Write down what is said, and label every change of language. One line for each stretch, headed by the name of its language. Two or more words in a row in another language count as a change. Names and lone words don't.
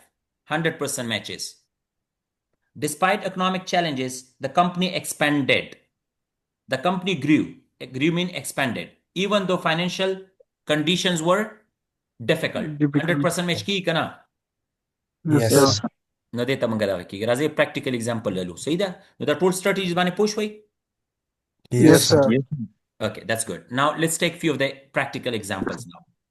English: 100% matches. Despite economic challenges, the company expanded. The company grew. Grew mean expanded. Even though financial conditions were difficult. Difficult. 100% match ki kana. Yes, Yes, sir. Yes. sir.
Pashto: نو دې ته مونږ دغه کېږي راځي
English: practical example
Pashto: لولو صحیح ده نو دا ټول strategies باندې پوه شوي
English: Yes, Yes, sir. sir. okay that's good now let's take few of the practical examples now